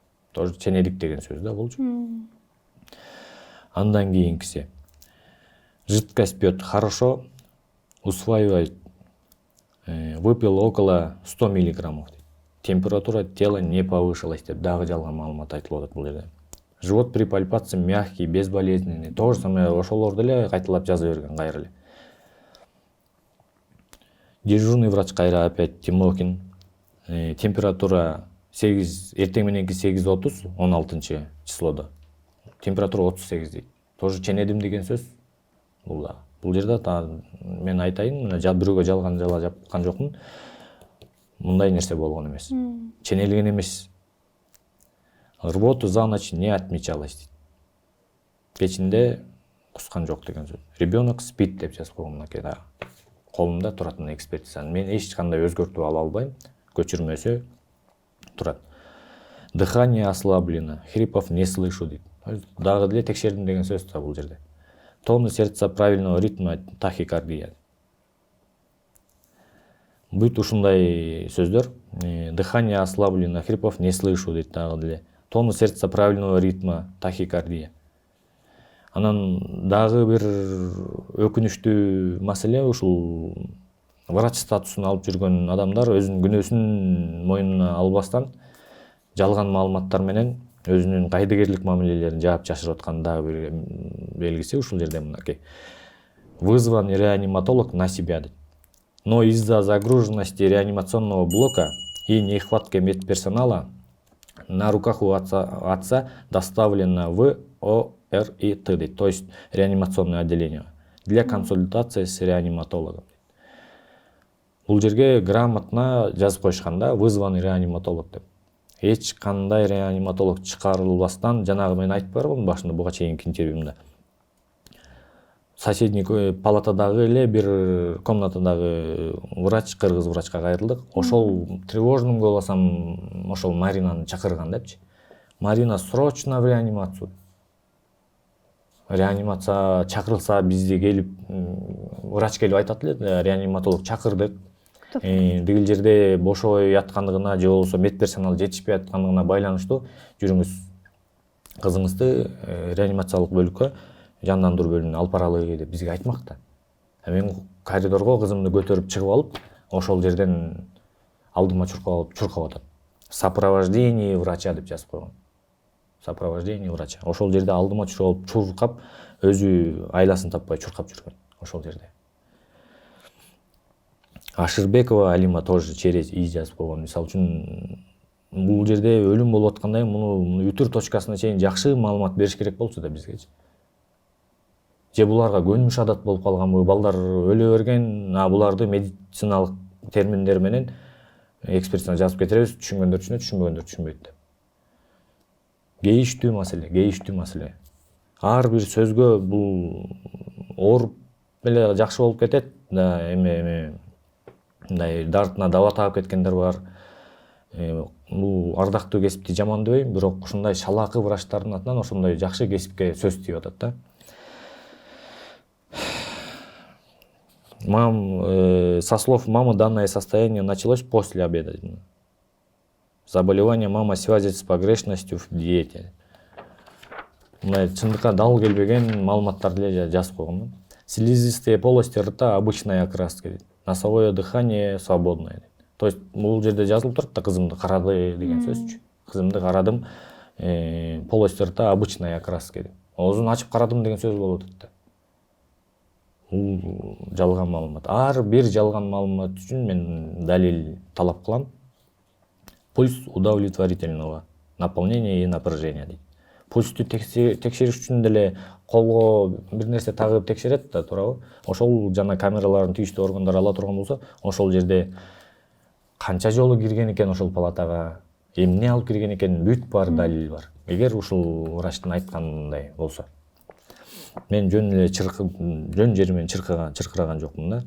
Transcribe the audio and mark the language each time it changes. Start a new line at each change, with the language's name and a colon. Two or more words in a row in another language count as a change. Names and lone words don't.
Kyrgyz: Тоже ченелик деген сөз да болчу. Андан кийинкиси.
Russian: Жидкость пьет хорошо, усваивает, выпил около 100 миллиграммов. Температура тела не повышалась
Kyrgyz: деп дагы жалган маалымат айтылып атат бул жерде.
Russian: Живот при пальпации мягкий, безболезненный. То же самое
Kyrgyz: ошолорду эле кайталап жаза берген кайра эле. Дежурный врач кайра опять Тимохин. Температура 8, эртең мененки 8:30, 16 числода. Температура 38 дейт. Тоже ченедим деген сөз. Бул жерде мен айтайын, мына бирөөгө жалган жала жапкан жокмун. Мындай нерсе болгон эмес. Ченелген эмес.
Russian: Рвоту за ночь не отмечалось дейт.
Kyrgyz: Кечинде кускан жок деген сөз.
Russian: Ребенок спит
Kyrgyz: деп жазып койгон мынакей да. Колумда туратын экспертизаны. Мен эч кандай өзгөртүп ала албайм. Көчүрмөсө турат.
Russian: Дыхание ослаблено, хрипов не слышу дейт.
Kyrgyz: Дагы деле текшердим деген сөз да бул жерде.
Russian: Тонус сердца правильного ритма, тахикардия.
Kyrgyz: Бүт ушундай сөздөр.
Russian: Дыхание ослаблено, хрипов не слышу дейт дагы деле. Тонус сердца правильного ритма, тахикардия.
Kyrgyz: Анан дагы бир өкүнүчтүү маселе ушул врач статусун алып жүргөн адамдар өзүнүн күнөөсүн мойнуна албастан жалган маалыматтар менен өзүнүн кайдыгерлик мамилелерин жаап жашырып аткан дагы бир белгиси ушул жерде мынакей.
Russian: Вызван реаниматолог на себя дейт. Но из-за загруженности реанимационного блока и нехватки медперсонала на руках у отца доставлено в ОРИТ, то есть реанимационное отделение, для консультации с реаниматологом.
Kyrgyz: Бул жерге грамотно жазып коюшканда
Russian: вызван реаниматолог
Kyrgyz: деп. Эч кандай реаниматолог чыгарылбастан, жанагы мен айтып барбын башында буга чейинки интервьюмда. Соседний палатадагы эле бир комнатадагы врач, кыргыз врачка кайрылдык. Ошол
Russian: тревожным голосом
Kyrgyz: ошол Маринаны чакырган депчи.
Russian: Марина срочно в реанимацию.
Kyrgyz: Реанимация чакырылса бизди келип врач келип айтат эле, реаниматолог чакырдык. Дегил жерде бошой яткандыгына же болбосо медперсонал жетишпей аткандыгына байланыштуу жүрүңүз кызыңызды реанимациялык бөлүккө, жандандыруу бөлүмүнө алып баралы деп бизге айтмакта. Мен коридорго кызымды көтөрүп чыгып алып, ошол жерден алдыма чуркап атат.
Russian: Сопровождение врача
Kyrgyz: деп жазып койгон.
Russian: Сопровождение врача.
Kyrgyz: Ошол жерде алдыма чуркап, өзү айласын таппай чуркап жүргөн ошол жерде. Ашырбекова Алима
Russian: тоже через И
Kyrgyz: жазып койгон. Мисалы үчүн бул жерде өлүм болуп аткандай муну үтүр точкасына чейин жакшы маалымат бериш керек болчу да бизгечи. Же буларга көнүмүш адат болуп калганбы, балдар өлө берген, буларды медициналык терминдер менен экспертизаны жазып кетиребиз, түшүнгөндөр түшүнөт, түшүнбөгөндөр түшүнбөйт деп. Кейиштүү маселе. Ар бир сөзгө бул ооруп эле жакшы болуп кетет да, эме мындай дартына даба таап кеткендер бар. Бул ардактуу кесипти жамандабайм, бирок ушундай шалаакы врачтардын атынан ошондой жакшы кесипке сөз тийип атат да.
Russian: Со слов мамы данное состояние началось после обеда. Заболевание мама связывает с погрешностью в диете.
Kyrgyz: Мындай чындыкка дал келбеген маалыматтарды эле жазып койгон.
Russian: Слизистые полости рта обычной окраски дейт. Носовое дыхание свободное дейт. То есть
Kyrgyz: бул жерде жазылып турат да, кызымды карады деген сөзчү. Кызымды карадым,
Russian: полость рта обычной окраски дейт.
Kyrgyz: Оозун ачып карадым деген сөз болуп атат да. Бул жалган маалымат. Ар бир жалган маалымат үчүн мен далил талап кылам.
Russian: Пульс удовлетворительного наполнения и напряжения дейт.
Kyrgyz: Пульсту текшериш үчүн деле колго бир нерсе тагып текшерет да, туурабы? Ошол жана камераларын тийиштүү органдар ала турган болсо, ошол жерде канча жолу кирген экен ошол палатага, эмне алып кирген экен, бүт бар далил бар. Эгер ушул врачтын айтканындай болсо. Мен жөн жеримен чыркыраган жокмун да.